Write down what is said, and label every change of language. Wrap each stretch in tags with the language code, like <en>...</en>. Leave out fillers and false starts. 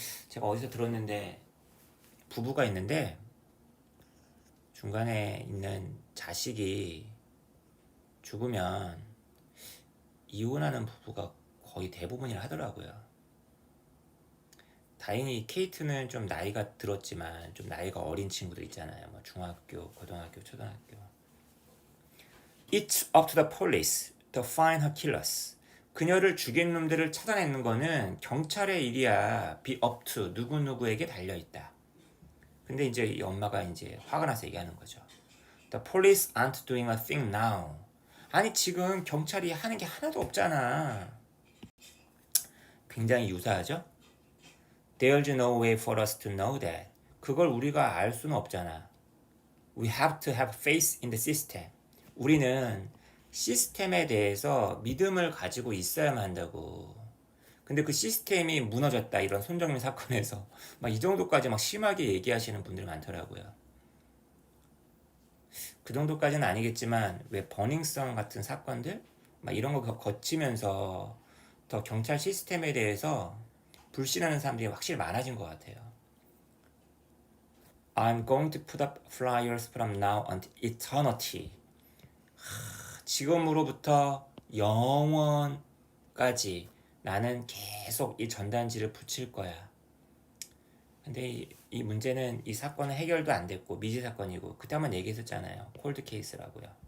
<ko>제가 어디서 들었는데 부부가 있는데 중간에 있는 자식이 죽으면 이혼하는 부부가 거의 대부분이라 하더라고요. 다행히 케이트는 좀 나이가 들었지만 좀 나이가 어린 친구들 있잖아요. 뭐 중학교, 고등학교, 초등학교.</ko> <en>It's up to the police to find her killers.</en> <ko>그녀를 죽인 놈들을 찾아내는 거는 경찰의 일이야. Be up to 누구누구에게 달려있다. 근데 이제 이 엄마가 이제 화가 나서 얘기하는 거죠.</ko> <en>The police aren't doing a thing now.</en> <ko>아니 지금 경찰이 하는 게 하나도 없잖아. 굉장히 유사하죠?</ko> <en>There's no way for us to know that.</en> <ko>그걸 우리가 알 수는 없잖아.</ko> <en>We have to have faith in the system.</en> <ko>우리는 시스템에 대해서 믿음을 가지고 있어야만 한다고. 근데 그 시스템이 무너졌다 이런 손정민 사건에서 막 이 정도까지 막 심하게 얘기하시는 분들이 많더라고요. 그 정도까지는 아니겠지만 왜 버닝썬 같은 사건들 막 이런 거 거치면서 더 경찰 시스템에 대해서 불신하는 사람들이 확실히 많아진 것 같아요.</ko> <en>I'm going to put up flyers from now until eternity.</en> <ko>지금으로부터 영원까지 나는 계속 이 전단지를 붙일 거야. 근데 이 문제는 이 사건은 해결도 안 됐고 미지 사건이고 그때 한번 얘기했었잖아요. 콜드 케이스라고요.</ko>